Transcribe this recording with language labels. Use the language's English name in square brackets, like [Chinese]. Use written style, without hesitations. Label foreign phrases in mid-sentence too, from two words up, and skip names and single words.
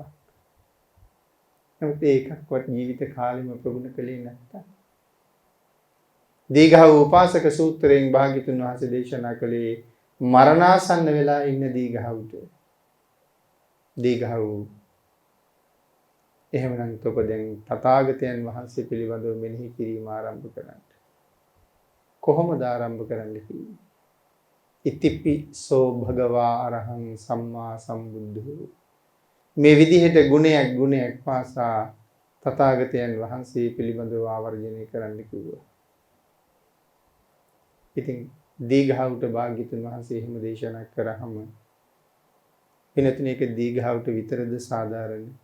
[Sinhala] නමුත් ඒකක්වත් ජීවිත කාලෙම ප්‍රගුණ කළේ නැත්තම් දීඝව උපාසක සූත්‍රයෙන් භාග්‍යතුන් වහන්සේ දේශනා කළේ මරණාසන්න වෙලා ඉන්න දීඝවුට. දීඝව එහෙමනම් ඔබ දැන් තථාගතයන් වහන්සේ පිළිබඳව මෙනෙහි කිරීම ආරම්භ කරන්න. කොහොමද ආරම්භ කරන්න කිව්වේ? [Pali] ඉතිපිසෝ භගවා අරහං සම්මා සම්බුද්ධෝ. [Sinhala] මේ විදිහට ගුණයක් පාසා තථාගතයන් වහන්සේ පිළිබඳව ආවර්ජනය කරන්න කිව්වා. ඉතින් දීඝවට භාග්‍යතුන් වහන්සේ එහෙම දේශනා කරාම වෙනතුනේ ඒක දීඝවට විතරද සාධාරණ?